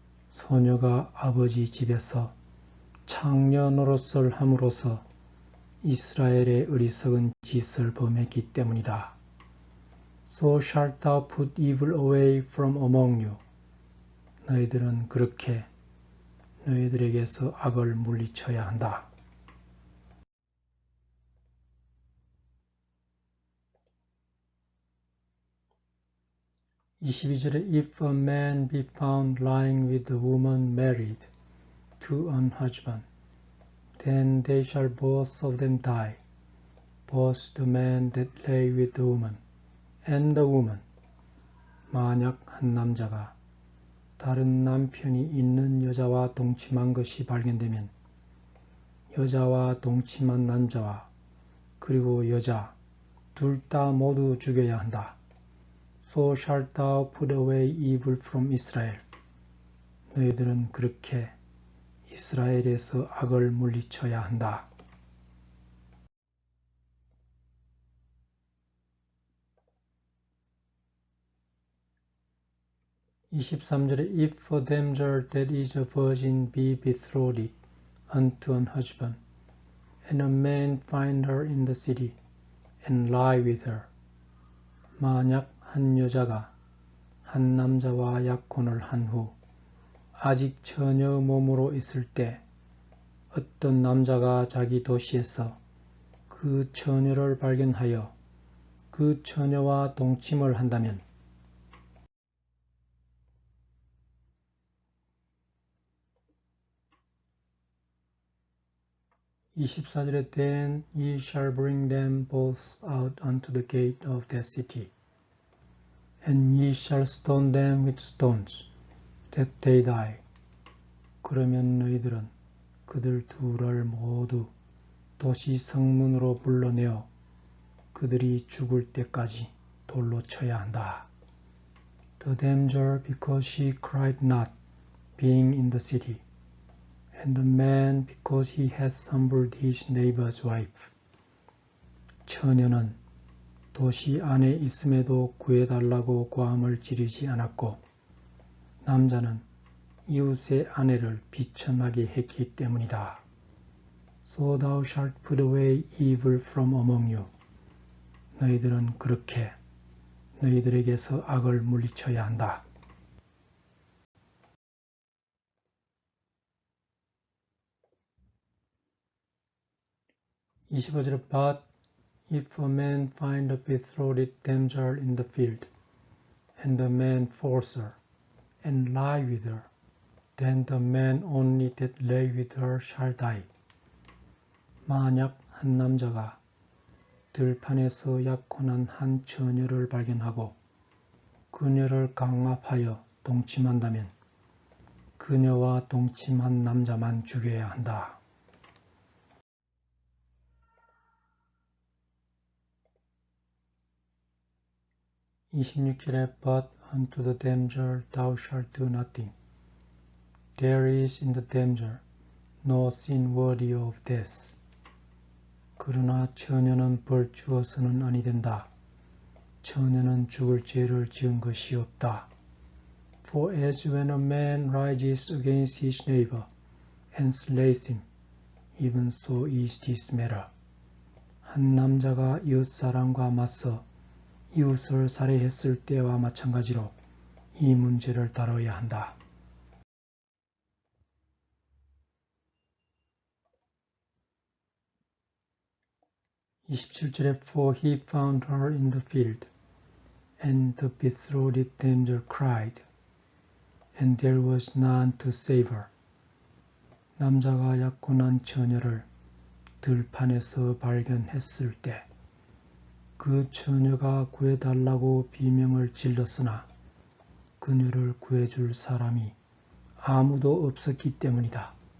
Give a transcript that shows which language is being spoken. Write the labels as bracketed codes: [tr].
[ko] 소녀가 아버지 집에서 창녀 노릇을 함으로써 이스라엘의 어리석은 짓을 범했기 때문이다. [en] So shalt thou put evil away from among you. [ko] 너희들은 그렇게 너희들에게서 악을 물리쳐야 한다. 22절에 [en] If a man be found lying with a woman married to an husband, then they shall both of them die, both the man that lay with the woman and the woman. [ko] 만약 한 남자가 다른 남편이 있는 여자와 동침한 것이 발견되면 여자와 동침한 남자와 그리고 여자 둘 다 모두 죽여야 한다. [en] So shalt thou put away evil from Israel. [ko] 너희들은 그렇게 이스라엘에서 악을 물리쳐야 한다. (23절에) [en] If a damsel that is a virgin be betrothed unto an husband, and a man find her in the city, and lie with her. [ko] 만약 한 여자가 한 남자와 약혼을 한 후 아직 처녀 몸으로 있을 때 어떤 남자가 자기 도시에서 그 처녀를 발견하여 그 처녀와 동침을 한다면 24절에 [en] Then ye shall bring them both out unto the gate of that city, and ye shall stone them with stones, that they die. [ko] 그러면 너희들은 그들 둘을 모두 도시 성문으로 불러내어 그들이 죽을 때까지 돌로 쳐야 한다. [en] The damsel because she cried not, being in the city, and the man because he hath humbled his neighbor's wife. [ko] 처녀는 도시 안에 있음에도 구해달라고 고함을 지르지 않았고 남자는 이웃의 아내를 비천하게 했기 때문이다. [en] So thou shalt put away evil from among you. [ko] 너희들은 그렇게 너희들에게서 악을 물리쳐야 한다. (25절) [en] But if a man find a betrothed damsel in the field, and the man force her, and lie with her, then the man only that lay with her shall die. [ko] 만약 한 남자가 들판에서 약혼한 한 처녀를 발견하고 그녀를 강압하여 동침한다면 그녀와 동침한 남자만 죽여야 한다. 26절에 [en] But unto the damsel thou shalt do nothing. There is in the damsel no sin worthy of death. [ko] 그러나 처녀는 벌 주어서는 아니 된다. 처녀는 죽을 죄를 지은 것이 없다. [en] For as when a man rises against his neighbor and slays him, even so is this matter. [ko] 한 남자가 이웃 사람과 맞서 이웃을 살해했을 때와 마찬가지로 이 문제를 다뤄야 한다. 27절에 [en] For he found her in the field, and the betrothed damsel cried, and there was none to save her. [ko] 남자가 약혼한 처녀를 들판에서 발견했을 때 그 처녀가 구해달라고 비명을 질렀으나 그녀를 구해줄 사람이 아무도 없었기 때문이다.